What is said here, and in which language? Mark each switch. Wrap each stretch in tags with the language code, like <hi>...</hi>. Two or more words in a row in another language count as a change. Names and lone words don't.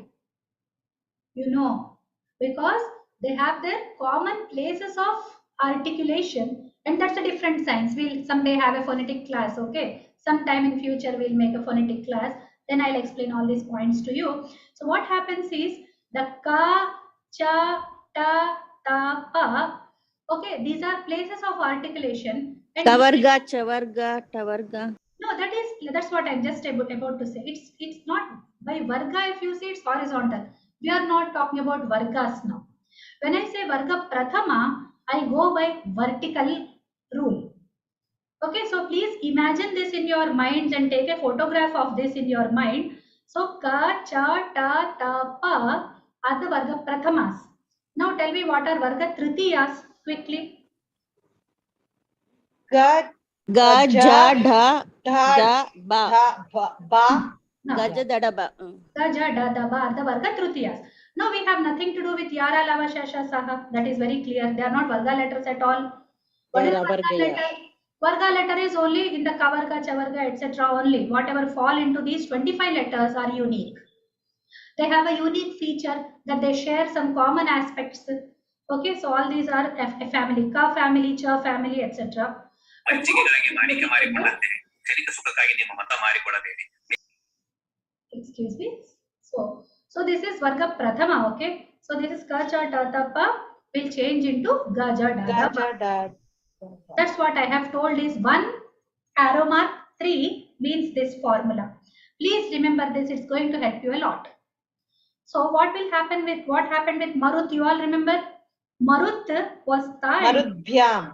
<en>You know, because they have their common places of articulation, and that's a different science. We'll someday have a phonetic class, okay? Sometime in future we'll make a phonetic class, then I'll explain all these points to you. So what happens is the</en> <sa>ka, cha, ta, ta, pa,</sa> <en>okay, these are places of articulation. And</en> <sa>Kavarga, chavarga, tavarga.</sa> <en>no, that's what I'm just about to say. It's not by varga. If you see, it's horizontal. We are not talking about vargas now. When I say</en> <sa>varga prathama,</sa> <en>I go by vertical rule. Okay, so please imagine this in your minds and take a photograph of this in your mind. So</en> <sa>ka, cha, ta, ta, pa</sa> <en>are the</en> <sa>varga prathamas.</sa> <en>Now tell me what are</en> <sa>varga tritiyas</sa> <en>quickly.</en> <sa>Ga, Ga, ja, dha, dha, da, ba. dha, ba. Gaja, dada, ba. Gaja, da, da, ba</sa> <en>are the</en> <sa>varga trutiyas.</sa> <en>Now we have nothing to do with</en> <sa>yara, lava, shasha, saha.</sa> <en>That is very clear. They are not varga letters at all. What is varga letter? Varga letter is only in the</en> <sa>kavarga, chavarga,</sa> <en>etc. only. Whatever fall into these 25 letters are unique. They have a unique feature that they share some common aspects. Okay, so all these are a family, ka family, cha family, etc. Excuse me. So this is</en> <sa>Varga Prathama,</sa> <en>okay? So this is</en> <sa>ka, cha, ta, ta, pa</sa> <en>will change into</en> <sa>ga, ja, da, da, pa. Gaja, da.</sa> <en>That's what I have told is 1 arrow mark 3 means this formula. Please remember this, it's going to help you a lot. So what happened with Marut, you all remember? Marut was ta Marudbhyam.</en>